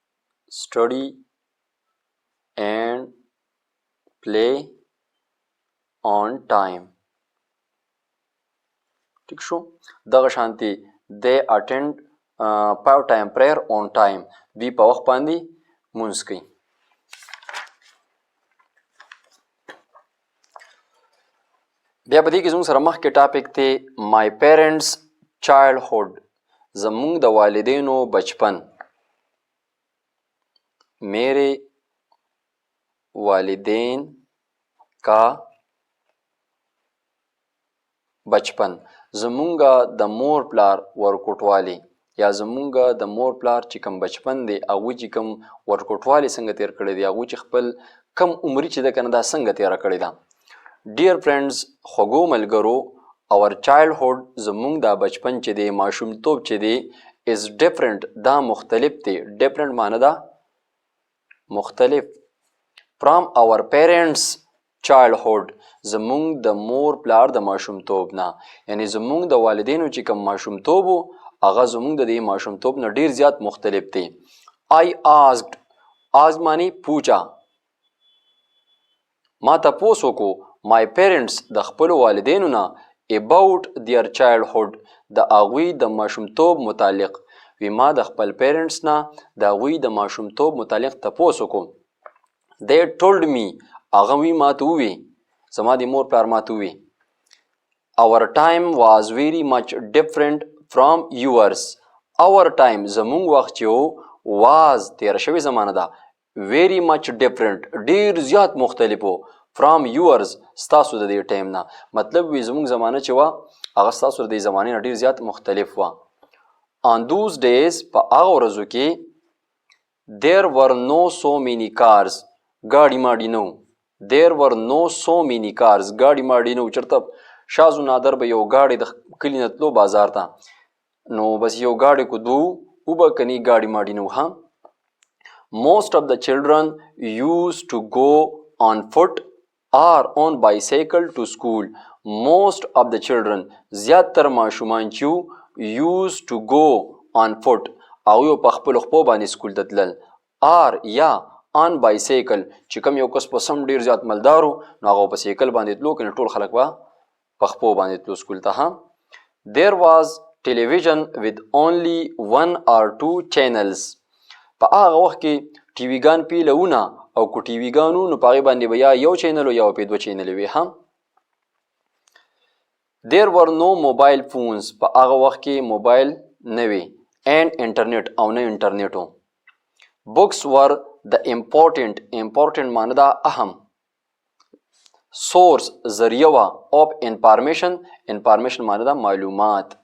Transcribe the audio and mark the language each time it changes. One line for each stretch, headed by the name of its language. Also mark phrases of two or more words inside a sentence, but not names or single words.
English: study and play on time.
Pashto: ٹھیک شو. دغه شانتي
English: they attend 5 time prayer on time.
Pashto: دوی په وخت باندې مونځ کوي. بیا په دې کې زموږ سره مخکې ټاپک دی
English: my parents childhood.
Pashto: زموږ د والدینو بچپن.
Urdu: میرے والدین کا بچپن.
Pashto: زمونږه د مور پلار ورکوټوالی یا زمونږه د مور پلار چې کوم بچپن دی هغوی چې کوم ورکوټوالی څنګه تیر کړی دی هغوی چې خپل کم عمري چې ده که نه دا څنګه تیره کړې ده. ډیر فرینډز خوږو ملګرو
English: our childhood
Pashto: زمونږ دا بچپن چې دی ماشومتوب چې دی
English: is different
Pashto: دا مختلف دی. ډفرنټ معنی ده مختلف.
English: from our parents childhood
Pashto: زمونږ د مور پلار د ماشومتوب نه یعنی زمونږ د والدینو چې کوم ماشومتوب و هغه زمونږ د دې ماشومتوب نه ډیر زیات مختلف دی.
English: I asked
Pashto: معنی پوچا ما تپوس وکړو
English: my parents
Pashto: د خپلو والدینو نه
English: about their childhood
Pashto: د هغوی د ماشومتوب متعلق. وی ما د خپل پیرنټس نه د هغوی د ماشومتوب متعلق تپوس وکړو.
English: they told me
Pashto: هغه وی ما ته ووی زما د مور پلار ما ته ووی
English: our time was very much different from yours. our time
Pashto: زمونږ وخت چې was تیره شوې زمانه ده
English: very much different
Pashto: ډیر زیات مختلف و
English: from yours
Pashto: ستاسو د دې ټایم نه. مطلب وی زمونږ زمانه چې وه هغه ستاسو د دې زمانې نه ډیر زیات مختلف وه.
English: on those days
Pashto: په هغه ورځو کې
English: there were no so many cars
Pashto: ګاډي ماډي نه و.
English: there were no so many cars
Pashto: ګاډي ماډي نه و. چېرته شازو نادر به یو ګاډی د کلي نه تلو بازار ته نو بس یو ګاډی کو دو وبه کني ګاډي ماډي نه و.
English: ها most of the children used to go on foot or on bicycle to school. most of the children
Pashto: زیاتر ماشومان چې
English: used to go on foot
Pashto: هغوی په خپلو خپو باندې سکول ته تلل or یا
English: on bicycle
Pashto: چې کوم یو کس په سم ډیر زیات مالدار و نو هغه په سایکل باندې تلو کنه ټول خلک به په خپو باندې تلو سکول ته.
English: ها there was television with only 1 or 2 channels.
Pashto: په هغه وخت کې ټي ویګان پیلونه او کو ټي ویګانو نو په هغې باندې به یا یو چینل یا په دوه چینلې وي.
English: هم there were no mobile phones.
Pashto: په هغه وخت کې موبایل نه وي and انټرنیټ او نه انټرنیټ و.
English: books were the important
Pashto: معنی دا اهم source ذریعه وا
English: of information
Pashto: معنی دا معلومات.